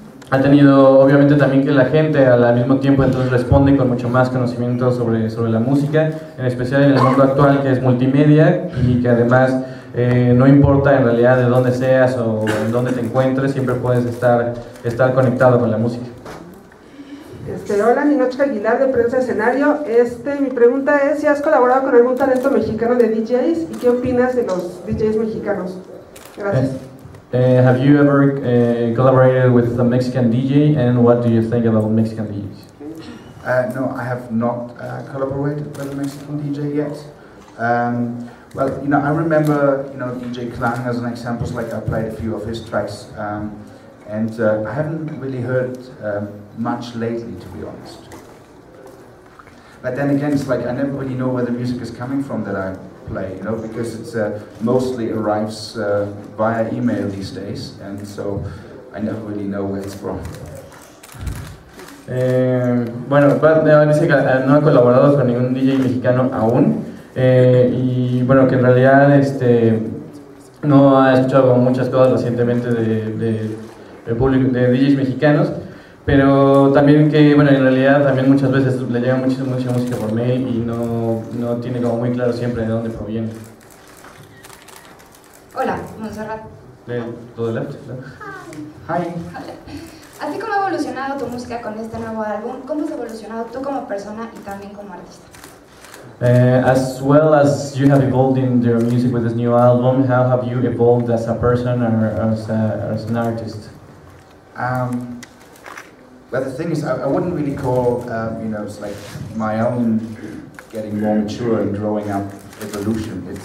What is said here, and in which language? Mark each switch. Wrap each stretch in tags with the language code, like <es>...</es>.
<es>Ha tenido, obviamente, también que la gente al mismo tiempo entonces responde con mucho más conocimiento sobre la música, en especial en el mundo actual, que es multimedia y que además no importa en realidad de dónde seas o en dónde te encuentres, siempre puedes estar conectado con la música. Hola, Ninochka Aguilar de Prensa Escenario. Mi pregunta es si has colaborado con algún talento mexicano de DJs y qué opinas de los DJs mexicanos. Gracias.</es> <en>Have you ever collaborated with a Mexican DJ, and what do you think about Mexican DJs? No, I have not collaborated with a Mexican DJ yet. Well, you know, I remember, you know, DJ Klang as an example. Like I played a few of his tracks, and I haven't really heard much lately, to be honest. But then again, it's like I never really know where the music is coming from that I play, you know, because it's mostly arrives via email these days, and so I never really know where it's from.</en> <es>Bueno, dice que no ha colaborado con ningún DJ mexicano aún, y bueno, que en realidad no ha escuchado muchas cosas recientemente del público, de DJs mexicanos, pero también que, bueno, en realidad también muchas veces le llega mucha música por mail y no tiene como muy claro siempre de dónde proviene. Hola, Montserrat. ¿Todo de left?</es> <en>Hi.</en> <es>Así como ha evolucionado tu música con este nuevo álbum, ¿cómo has evolucionado tú como persona y también como artista?</es> <en>As well as you have evolved in your music with this new album, how have you evolved as a person or as an artist? Well, the thing is, I wouldn't really call, you know, it's like my own getting more mature and growing up evolution.</en>